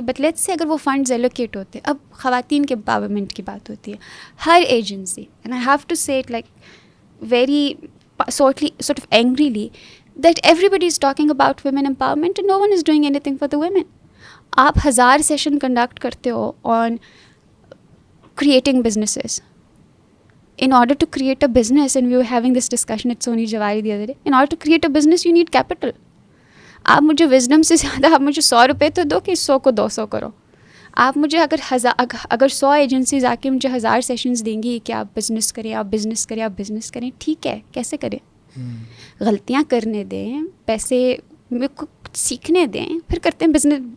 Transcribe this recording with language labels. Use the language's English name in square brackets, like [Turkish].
[English] but let's say [Urdu] اگر وہ funds allocate ہوتے, اب خواتین کے امپاورمنٹ کی بات ہوتی ہے, ہر agency, [English] And I have to say it like very sort of angrily that everybody is talking about women empowerment and no one is doing anything for the women. [Urdu] آپ 1000 سیشن کنڈکٹ کرتے ہو [English] on creating businesses. In order to create a business, and we were having this discussion at Soni Jawari the other day, in order to create a business you need capital. [Urdu] آپ مجھے wisdom سے زیادہ آپ مجھے 100 روپے تو دو کہ 100 کو 200 کرو. آپ مجھے اگر 100 ایجنسیز آ کے مجھے 1000 سیشنز دیں گی کہ آپ بزنس کریں, آپ بزنس کریں, آپ بزنس کریں, ٹھیک ہے, کیسے کریں؟ غلطیاں کرنے دیں, پیسے سیکھنے دیں, پھر کرتے ہیں بزنس.